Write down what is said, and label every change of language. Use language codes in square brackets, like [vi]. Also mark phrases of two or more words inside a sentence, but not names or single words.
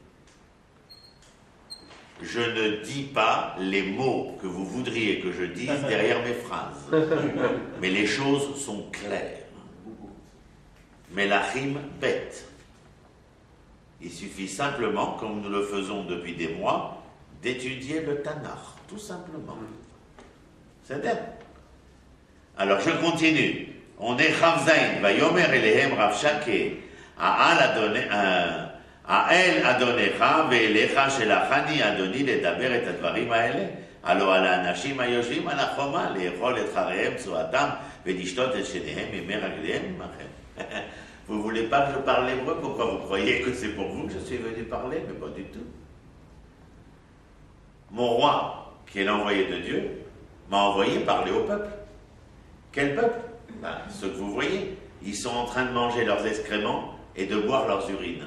[fr] Je ne dis pas les mots que vous voudriez que je dise derrière mes phrases, mais les choses sont claires. Melachim bet. Il suffit simplement, comme nous le faisons depuis des mois, d'étudier le Tanakh, tout simplement. C'est ça. Alors je continue. On est Chavzain, [he] ויאמר אליהם רבשקה, האל אדונך ואליך שלחני אדוני לדבר את הדברים האלה. הלא על האנשים היושבים על החומה לאכול את חריהם צואתם ולשתות את שניהם ממי רגליהם עמכם. [fr] Vous ne voulez pas que je parle hébreu? Pourquoi vous croyez que c'est pour vous que je suis venu parler? Mais pas du tout. Mon roi, qui est l'envoyé de Dieu, m'a envoyé parler au peuple. Quel peuple? Ceux que vous voyez. Ils sont en train de manger leurs excréments et de boire leurs urines.